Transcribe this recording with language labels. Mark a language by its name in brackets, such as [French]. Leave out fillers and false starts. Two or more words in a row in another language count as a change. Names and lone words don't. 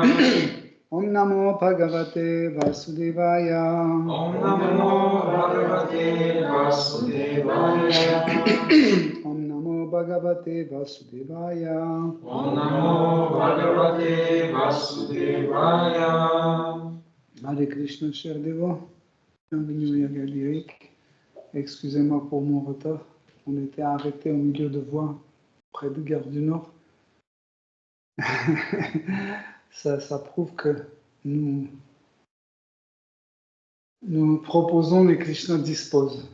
[Sanskrit] ओं नमो भगवते वासुदेवाय. ओं नमो भगवते वासुदेवाय. ओं नमो भगवते वासुदेवाय. ओं नमो भगवते वासुदेवाय. हरे कृष्ण, [French] chers dévots. Bienvenue à Lyrique. Excusez-moi pour mon retard. On était arrêté au milieu de voie près de Gare du Nord. ça prouve que nous proposons, les Krishna disposent.